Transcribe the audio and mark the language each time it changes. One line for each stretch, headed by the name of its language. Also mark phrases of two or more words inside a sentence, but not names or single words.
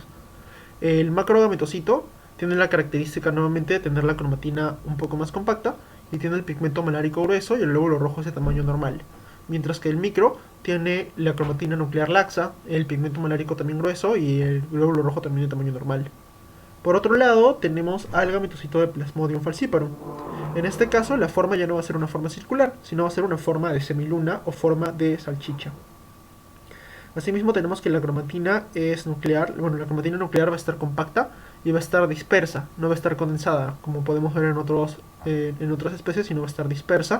Spanish: El macrogametocito tiene la característica nuevamente de tener la cromatina un poco más compacta y tiene el pigmento malárico grueso y el glóbulo rojo es de tamaño normal. Mientras que el micro tiene la cromatina nuclear laxa, el pigmento malárico también grueso y el glóbulo rojo también de tamaño normal. Por otro lado, tenemos al gametocito de Plasmodium falciparum. En este caso, la forma ya no va a ser una forma circular, sino va a ser una forma de semiluna o forma de salchicha. Asimismo tenemos que la cromatina es nuclear, bueno, la cromatina nuclear va a estar compacta y va a estar dispersa, no va a estar condensada, como podemos ver en otras especies, sino va a estar dispersa.